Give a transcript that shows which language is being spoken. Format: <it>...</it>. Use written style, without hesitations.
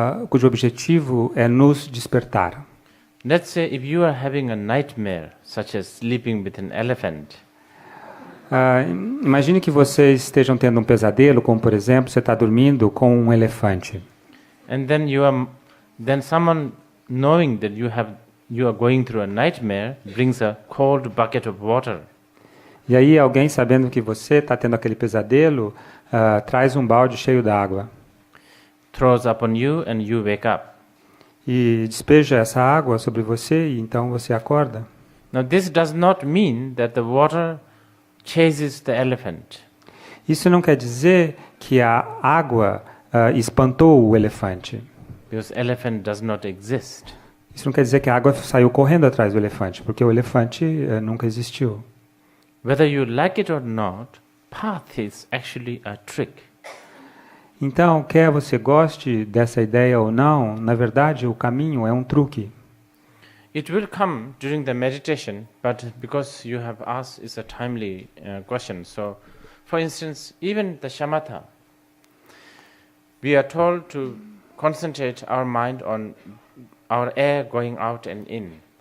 <pt>cujo objetivo é nos despertar.</pt> <en>Let's say if you are having a nightmare, such as sleeping with an elephant,</en> <pt>Imagine que vocês estejam tendo um pesadelo, como por exemplo, você está dormindo com um elefante.</pt> <en>and then someone knowing that you are going through a nightmare brings a cold bucket of water.</en> <pt>E aí alguém, sabendo que você está tendo aquele pesadelo, traz um balde cheio d'água</pt> <en>Throws upon you and you wake up.</en> <pt>e despeja essa água sobre você e então você acorda.</pt> <en>Now this does not mean that the water chases the elephant.</en> <pt>Isso não quer dizer que a água espantou o elefante.</pt> <en>Because elephant does not exist.</en> <pt>Isso não quer dizer que a água saiu correndo atrás do elefante, porque o elefante nunca existiu.</pt> <en>Whether you like it or not, path is actually a trick.</en> <pt>Então, quer você goste dessa ideia ou não, na verdade o caminho é um truque.</pt> <en>It will come during the meditation, but because you have asked, it's a timely question. So, for instance, even the shamatha, we are told to concentrate our mind on our air going out and in.</en>